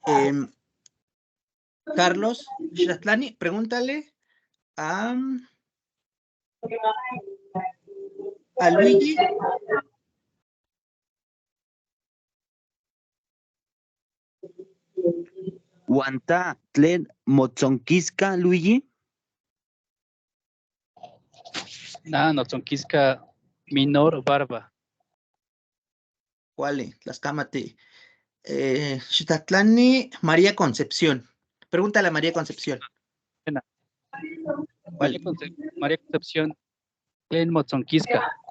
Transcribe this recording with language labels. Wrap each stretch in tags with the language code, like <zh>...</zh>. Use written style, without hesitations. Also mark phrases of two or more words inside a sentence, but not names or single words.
<es>Carlos Xatlani, pregúntale a Luigi.</es> <nah>Guantá Tlen Motzonquisca Luigi. Na Notzonquisca Minor Barba.</nah> <es>¿Cuál? Tlascamati.</es> <nah>Xitatlani, María Concepción.</nah> <es>Pregúntale a María Concepción.</es> <nah>María Concepción Tlen Motzonquisca.</nah>